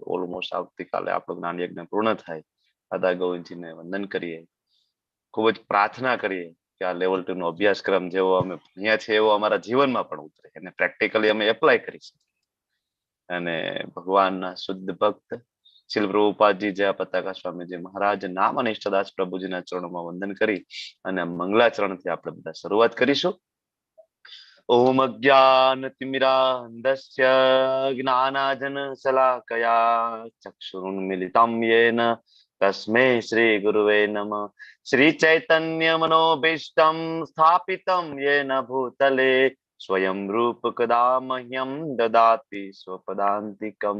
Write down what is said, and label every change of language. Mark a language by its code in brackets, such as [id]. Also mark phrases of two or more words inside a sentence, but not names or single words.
[gu] ઓલમોસ્ટ આવતીકાલે આપણું જ્ઞાન યજ્ઞ પૂર્ણ થાય। રાધા ગોવિંદજીને વંદન કરીએ, ખૂબ જ પ્રાર્થના કરીએ કે આ લેવલ 2 નો અભ્યાસક્રમ જેવો અમે ભણ્યા છે એવો અમારા જીવનમાં પણ ઉતરે અને પ્રેક્ટિકલી અમે એપ્લાય કરી શકીએ। અને ભગવાનના શુદ્ધ ભક્ત શ્રીલ પ્રભુપાદજી જય પતાકા સ્વામીજી મહારાજ નામ અને ઈષ્ટદાસ પ્રભુજીના ચરણોમાં વંદન કરી અને મંગલાચરણથી આપણે બધા શરૂઆત કરીશું। [sa] ओम अज्ञानतिमिरान्धस्य ज्ञानाञ्जनशलाकया चक्षुरुन्मीलितं येन तस्मै श्रीगुरुवे नमः। श्रीचैतन्यमनोभीष्टं स्थापितं येन भूतले स्वयं रूपकदा मह्यं ददाति स्वपदान्तिकम्।